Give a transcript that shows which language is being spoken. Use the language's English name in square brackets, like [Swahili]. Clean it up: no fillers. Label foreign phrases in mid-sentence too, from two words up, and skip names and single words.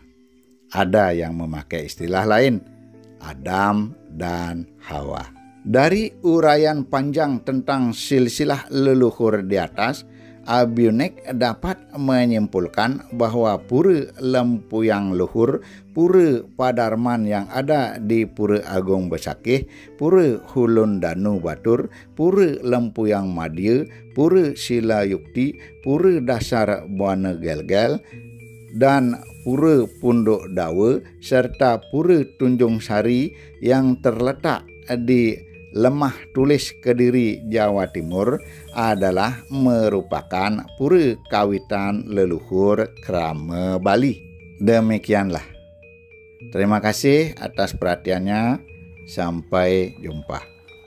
[Indonesian] Ada yang memakai istilah lain, Adam dan Hawa. Dari uraian panjang tentang silsilah leluhur di atas, Abiunek dapat menyimpulkan bahwa pura Lempuyang Luhur, pura Padarman yang ada di Pura Agung Besakih, pura Hulun Danu Batur, pura Lempuyang Madya, pura Sila Yukti, pura Dasar Buana Gelgel, dan pura Punduk Dawa, serta pura Tunjung Sari yang terletak di Lemah Tulis Kediri, Jawa Timur adalah merupakan pura kawitan leluhur Krama Bali. Demikianlah. Terima kasih atas perhatiannya. Sampai jumpa.